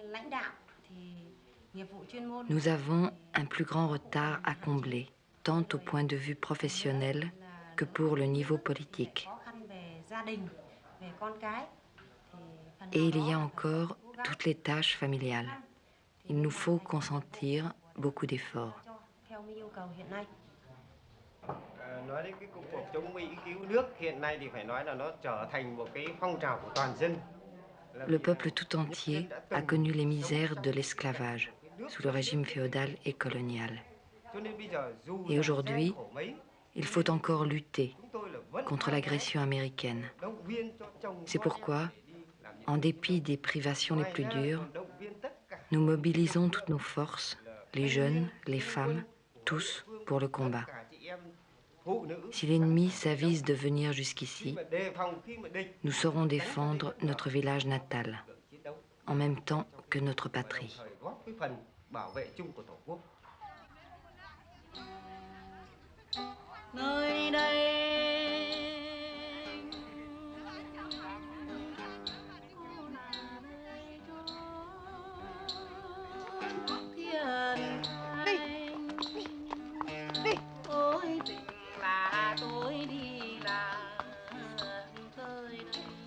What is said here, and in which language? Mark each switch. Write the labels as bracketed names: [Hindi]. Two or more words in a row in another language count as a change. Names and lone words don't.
[French] Nous avons un plus grand retard à combler, tant au point de vue professionnel que pour le niveau politique. Et il y a encore toutes les tâches familiales. Il nous faut consentir beaucoup d'efforts. [Vietnamese] Nói đến cái cuộc chống Mỹ cứu nước hiện nay thì phải nói là nó trở thành một cái phong trào của toàn dân. [French] Le peuple tout entier a connu les misères de l'esclavage sous le régime féodal et colonial. Et aujourd'hui, il faut encore lutter contre l'agression américaine. C'est pourquoi, en dépit des privations les plus dures, nous mobilisons toutes nos forces, les jeunes, les femmes, tous pour le combat. Si l'ennemi s'avise de venir jusqu'ici, nous saurons défendre notre village natal, en même temps que notre patrie. [Vietnamese] Nơi đây ôi tình là tôi đi là tới đây